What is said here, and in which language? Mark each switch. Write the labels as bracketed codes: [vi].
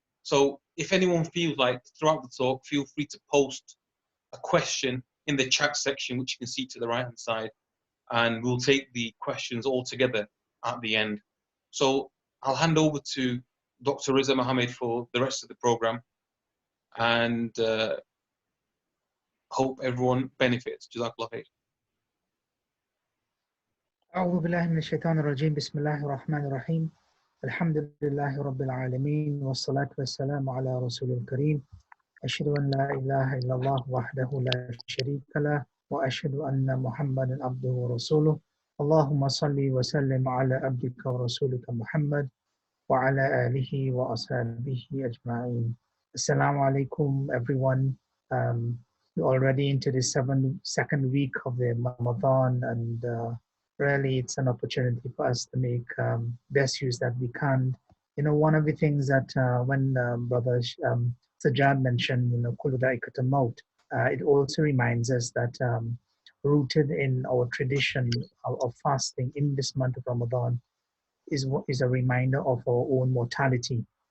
[en] So if anyone feels like throughout the talk, feel free to post a question in the chat section, which you can see to the right-hand side, and we'll take the questions all together at the end. So I'll hand over to Dr. Riza Muhammad for the rest of the program, and hope everyone benefits. [ar] Jazakallah khair. أعوذ بالله من الشيطان الرجيم بسم الله الرحمن الرحيم الحمد لله رب العالمين والصلاة والسلام على رسول الكريم أشهد أن لا إله إلا الله وحده لا شريك له وأشهد أن محمدا عبده ورسوله اللهم صل وسلم على عبدك ورسولك محمد وعلى آله وأصحابه أجمعين. [en] Assalamu alaikum everyone. We're already into the second week of the Ramadan, and really it's an opportunity for us to make best use that we can. You know, one of the things that when Brother Sajjad mentioned, you know, [ar] Kullu dha'iqatul maut, [en] it also reminds us that rooted in our tradition of fasting in this month of Ramadan is a reminder of our own mortality.